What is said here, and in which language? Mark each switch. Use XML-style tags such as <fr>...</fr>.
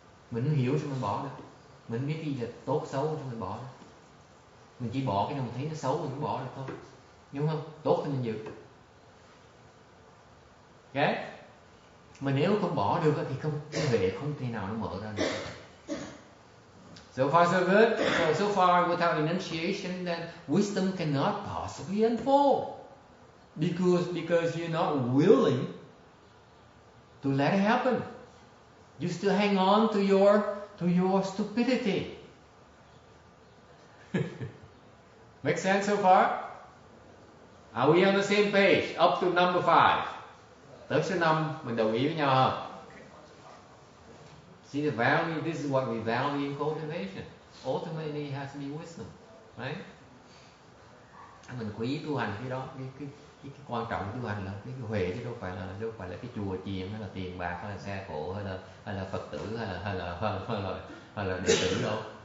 <vi>Mình không hiểu sao mình bỏ được. Mình không biết cái gì là tốt xấu sao mình bỏ được. Mình chỉ bỏ cái nào mình thấy nó xấu mình cũng bỏ được thôi. Đúng không? Tốt thì mình giữ. Ok? Mà nếu không bỏ được thì cái huệ không thể nào nó mở ra được.</vi> <en>So far so good. So far without enunciation, then wisdom cannot possibly unfold because you're not willing to let it happen. You still hang on to your stupidity. Make sense so far? Are we on the same page? Up to number 5.</en> <vi>Tới số 5 mình đồng ý với nhau không?</vi> <en>See the value, this is what we value in cultivation. Ultimately it has to be wisdom, right?</en> <vi>Mình quý tu hành cái đó, cái quan trọng tu hành là cái huệ chứ đâu phải là cái chùa chiền hay là tiền bạc hay là xe cộ hay là Phật tử hay là đệ tử đâu.</vi>